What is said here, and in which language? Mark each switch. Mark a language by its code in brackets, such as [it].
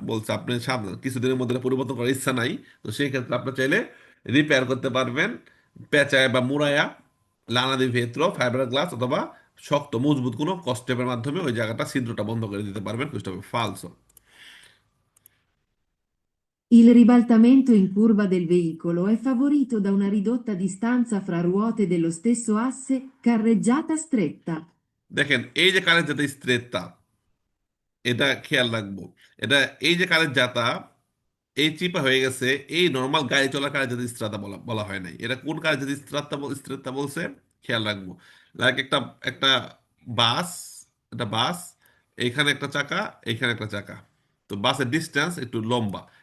[bn] বলছে আপনি সামনে কিছুদিনের মধ্যে এটা পরিবর্তন করার ইচ্ছা নাই, তো সেই ক্ষেত্রে আপনি চাইলে রিপেয়ার করতে পারবেন পেঁচায় বা মুড়ায়া, লানা দি ভেত্র ফাইবার গ্লাস অথবা শক্ত মজবুত কোনো কস্টেপের মাধ্যমে ওই জায়গাটা ছিদ্রটা বন্ধ করে দিতে পারবেন। [it] questo [bn] হবে ফালসো। [it] Il ribaltamento in curva del veicolo è favorito da una ridotta distanza fra ruote dello stesso asse, carreggiata stretta. [bn] দেখেন এই যে কারেন্ট যেটা স্ট্রেটটা, এটা খেয়াল রাখবো। এটা এই যে কারেন্ট যাতা এই চিপা হয়ে গেছে, এই নর্মাল গাড়ি চলার কারেন্ট যাতে স্ট্রাতা বলা বলা হয় নাই। এটা কোন কারেন্ট যাতে স্ট্রাতা বলছে খেয়াল রাখবো। লাইক একটা একটা বাস, একটা বাস, এইখানে একটা চাকা, এইখানে একটা চাকা, তো বাসের ডিস্টেন্স একটু লম্বা।